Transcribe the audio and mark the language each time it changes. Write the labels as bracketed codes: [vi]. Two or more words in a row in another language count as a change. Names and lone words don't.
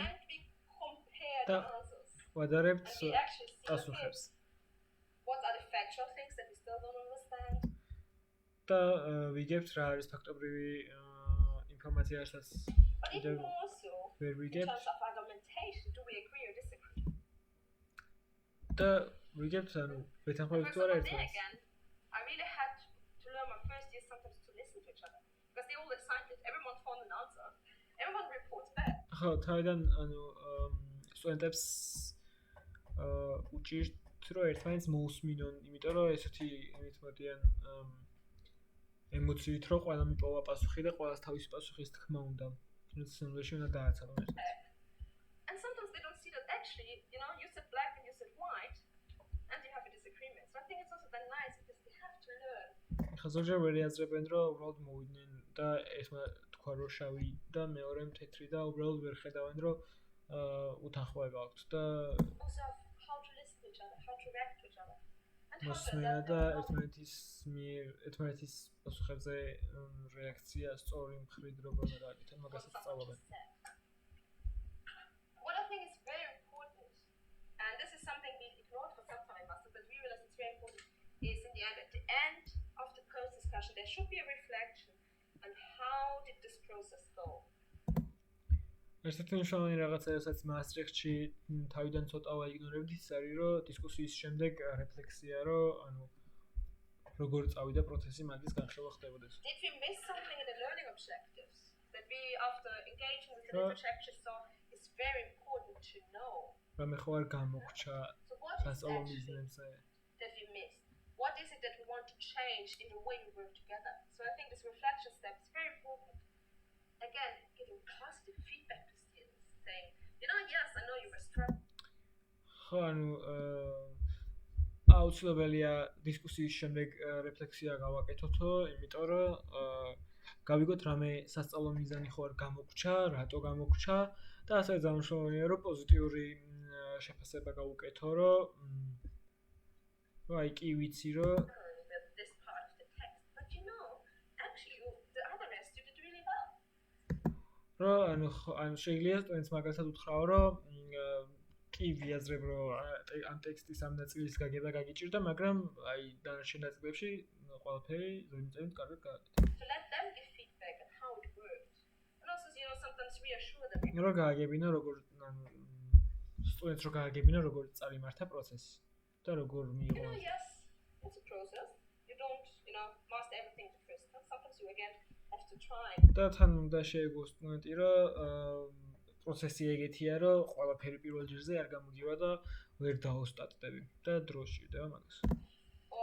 [en] And we compare Da- the answers. [ka] ვადარებთ [en] And we actually see, okay, [ka] პასუხებს [en] what are the factual things that we still don't understand. [ka] და ვიგებთ რა არის ფაქტობრივი ინფორმაცია, რასაც [en] But even Either- more so, [ka] ვერ [en] in [ka] ვიგებთ [en] terms of argumentation, do we agree or disagree? [ka] და ვიგებთ, ანუ [en] For [ka] ვეთანხმებით თუ [en] example, [ka] არა [en] there [ka] ერთმანეთს. [en] again, I really had to learn my first year sometimes to listen to each other. Because they all excited, everyone found an answer, everyone reports back. [ka] ხო, თავიდან ანუ სტუდენტებს უჭირთ, რომ ერთმანეთს მოусმინონ, იმიტომ რომ ესეთი იმით მოდიან ემოციით, რომ ყველა მიპოვა პასუხი და ყველას თავისი პასუხის თქმა უნდა. თუმცა სინამდვილეში უნდა დააცალონ ერთმანეთს. [en] And sometimes they don't see that actually, you said black and you said white, and you have a disagreement. So I think it's also then nice because they have to learn. [ka] ხა ზოგჯერ ვერ იაზრებენ, რომ უბრალოდ მოვიდნენ და ერთმა თქვა, რომ შავი და მეორემ თეთრი და უბრალოდ ვერ ხედავენ, რომ უთანხმოება აქვთ და [en] Also how to listen to each other, how to react to each other. And how to [ka] მოსმენა [en] adapt [ka] და [en] and how- [ka] ერთმანეთის პასუხებზე რეაქცია სწორი მხრით როგორ უნდა გააკეთონ, [en] what [ka] მაგასაც [en] someone [ka] სწავლობენ. [en] just said. What I think is very important, and this is something we ignored for some time, Master, but we realize it's very important, is in the end, at the end of the post-discussion, there should be a reflection on how did this process go. [ka] ერთ-ერთი მნიშვნელოვანი რაღაცა, რასაც მასტრიხტში თავიდან ცოტა ვაიგნორებდი, ის არის, რომ დისკუსიის შემდეგ რეფლექსია, რომ ანუ როგორ წავიდა პროცესი მაგის განხილვა ხდებოდეს. [en] Did we miss something in the learning objectives that we, after engaging with the Sure. literature, actually saw is very important to know? [ka] რამე ხო არ გამოგრჩა [en] So what is [ka] სასწავლო [en] actually [ka] მიზნებზე. [en] that we missed? What is it that we want to change in the way we work together? So I think this reflection step is very important. Again, giving positive feedback to students, saying, yes, I know you were struggling. [ka] ხო, ანუ აუცილებელია დისკუსიის შემდეგ რეფლექსია გავაკეთოთო, იმიტომ რომ გავიგოთ რამე სასწავლო მიზანი ხო არ გამოგრჩა, რატო გამოგრჩა და ასევე ძალმშოვანია, რომ პოზიტიური შეფასება გავუკეთო, რომ აი კი ვიცი, რომ [en] This part of the text. But actually, the other rest you did really well. [ka] ანუ შეიძლება სტუდენტს მაგასაც უთხრაო, რომ კი ვიაზრებ, რომ ამ ტექსტის ამ ნაწილის გაგება გაგიჭირდა, მაგრამ აი დანარჩენ ნაწილებში ყველაფერი ზოგიერთი კარგად გააკეთა. [en] To let them give feedback on how it worked. And also, sometimes reassure them. [ka] რო გააგებინა როგორ ანუ სტუდენტს რო გააგებინა როგორ წარიმართა პროცესი და როგორ მიიღო. [en] Yes, it's a process. You don't, master everything the first time. Sometimes you again have to try. [ka] და თან უნდა შეეგო სტუდენტი, რომ პროცესი ეგეთია, რომ ყველაფერი პირველ ჯერზე არ გამოდივა და ვერ დაოსტატდები და დრო სჭირდება მაგას.